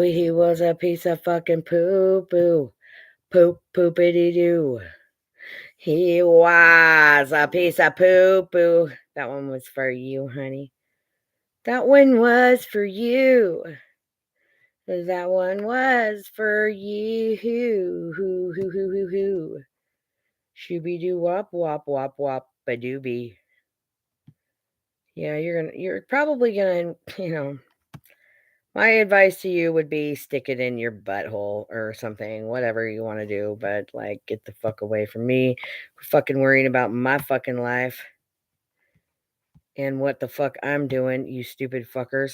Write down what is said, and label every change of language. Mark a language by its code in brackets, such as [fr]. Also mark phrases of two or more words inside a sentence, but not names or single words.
[en] He was a piece of fucking poo poo. Poop poopity doo. He was a piece of poo poo. That one was for you, honey. That one was for you. That one was for you. Hoo hoo hoo hoo hoo hoo. Shooby doo wop wop wop wop ba doobie. Yeah, you're probably gonna, my advice to you would be stick it in your butthole or something, whatever you want to do, but like get the fuck away from me. Fucking worrying about my fucking life and what the fuck I'm doing, you stupid fuckers.